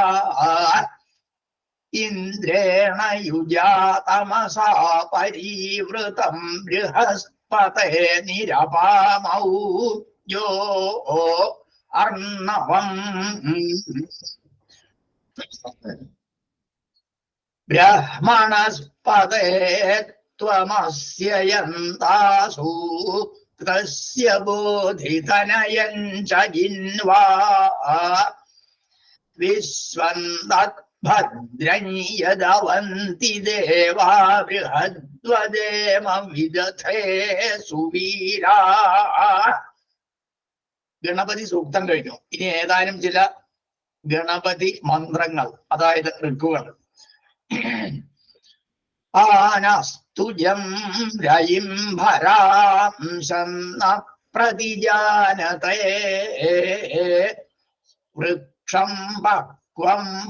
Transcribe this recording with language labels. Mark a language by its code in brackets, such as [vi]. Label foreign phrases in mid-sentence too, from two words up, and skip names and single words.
[sa] इन्द्रेण युजातमसा परिवृतं बृहस्पते निरपामौ यो अर्णवम् ब्रह्मणस्पते त्वमस्य यन्तासु तस्य बोधितनयं च जिन्वा विश्वं भद्रं यदवन्ति देवा बृहद्वदेम विदथे सुवीरा [ml] ഗണപതി സൂക്തം കഴിഞ്ഞു. ഇനി ഏതാനും ചില ഗണപതി മന്ത്രങ്ങൾ, അതായത് ഋക്കുകൾ. [sa] आनस्तुजं रयिं भरां शन्न प्रतिजानते वृक्षं पक्वं